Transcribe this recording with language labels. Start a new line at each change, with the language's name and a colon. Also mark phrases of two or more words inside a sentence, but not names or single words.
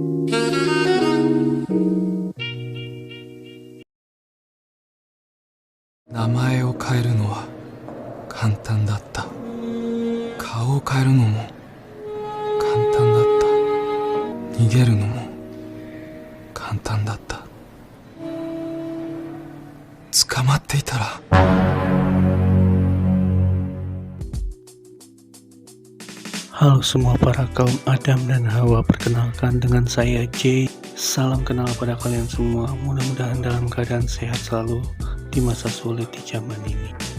Japanese: 名前を変えるのは簡単だった。顔を変えるのも簡単だった。逃げるのも簡単だった。捕まっていたら。
Indonesian: Halo semua para kaum Adam dan Hawa, perkenalkan dengan saya Jay. Salam kenal pada kalian semua, mudah-mudahan dalam keadaan sehat selalu di masa sulit di zaman ini.